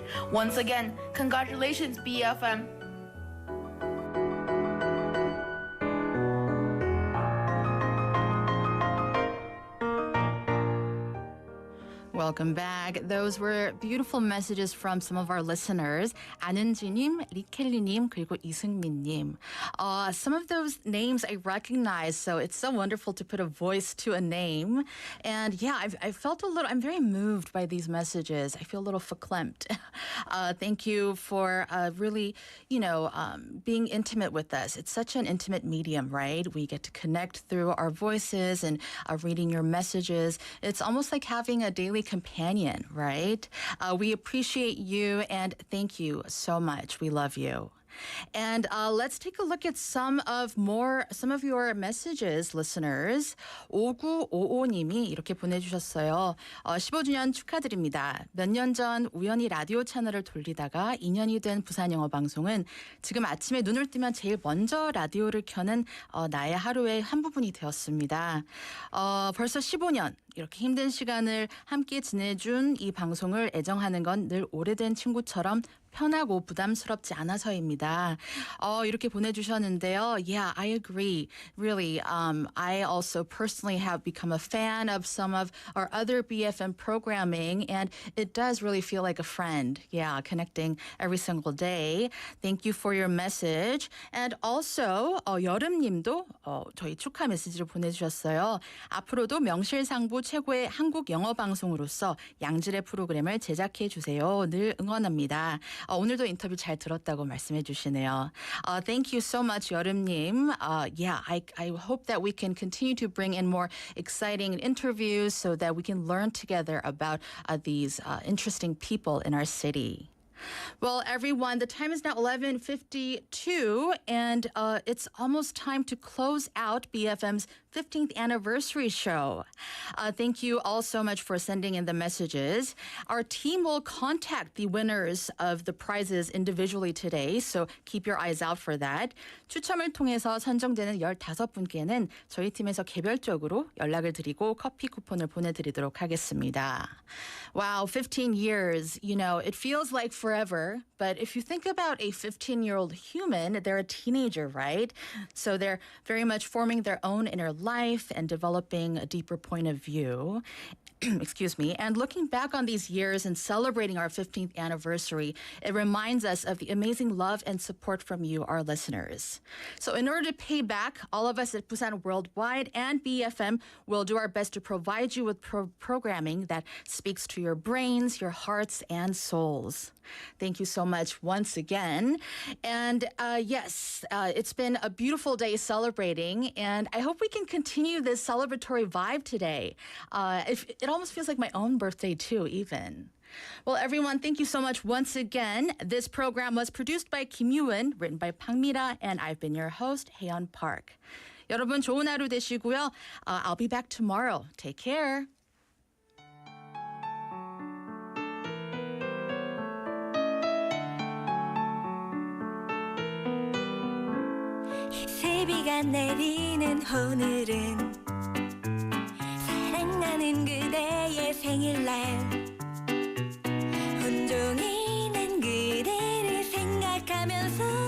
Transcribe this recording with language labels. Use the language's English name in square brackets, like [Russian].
[English] Once again, congratulations, BeFM. Welcome back. Those were beautiful messages from some of our listeners. [Korean] 안은지님, 리켈리님, 그리고 이승민님. [English] Some of those names I recognize, so it's so wonderful to put a voice to a name. And yeah, I felt I'm very moved by these messages. I feel a little verklempt. Thank you for really, being intimate with us. It's such an intimate medium, right? We get to connect through our voices and reading your messages. It's almost like having a daily companion, right? We appreciate you and thank you so much. We love you. And let's take a look at some of your messages, listeners. [Korean] 5955님이 이렇게 보내주셨어요. 15주년 축하드립니다. 몇 년 전 우연히 라디오 채널을 돌리다가 2년이 된 부산영어방송은 지금 아침에 눈을 뜨면 제일 먼저 라디오를 켜는 나의 하루의 한 부분이 되었습니다. 벌써 15년 이렇게 힘든 시간을 함께 지내준 이 방송을 애정하는 건 늘 오래된 친구처럼 편하고 부담스럽지 않아서입니다. 이렇게 보내주셨는데요. [English] Yeah, I agree. Really, I also personally have become a fan of some of our other BeFM programming, and it does really feel like a friend. Yeah, connecting every single day. Thank you for your message. And also, [Korean] 여름님도 저희 축하 메시지를 보내주셨어요. 앞으로도 명실상부 최고의 한국 영어 방송으로서 양질의 프로그램을 제작해 주세요. 늘 응원합니다. 오늘도 인터뷰 잘 들었다고 말씀해 주시네요. [English] Thank you so much, 여름님. Yeah, I hope that we can continue to bring in more exciting interviews so that we can learn together about these interesting people in our city. Well, everyone, the time is now 11:52, and it's almost time to close out BeFM's 15th anniversary show. Thank you all so much for sending in the messages. Our team will contact the winners of the prizes individually today, so keep your eyes out for that. [Korean] 추첨을 통해서 선정되는 15분께는 저희 팀에서 개별적으로 연락을 드리고 커피 쿠폰을 보내드리도록 하겠습니다. [English] Wow, 15 years, it feels like forever, but if you think about a 15-year-old human, they're a teenager, right? So they're very much forming their own inner life and developing a deeper point of view. Excuse me. And looking back on these years and celebrating our 15th anniversary, it reminds us of the amazing love and support from you, our listeners. So in order to pay back, all of us at Busan Worldwide and BeFM will do our best to provide you with programming that speaks to your brains, your hearts, and souls. Thank you so much once again. And yes, it's been a beautiful day celebrating, and I hope we can continue this celebratory vibe today. It almost feels like my own birthday too, even. Well, everyone, thank you so much once again. This program was produced by Kim Yoo-eun, written by Pang Mira, and I've been your host, Haeyeon Park. [Korean] 여러분 좋은 하루 되시고요. [English] I'll be back tomorrow. Take care. [Korean] 비가 내리는 오늘은 사랑하는 그대의 생일날 온종일 난 그대를 생각하면서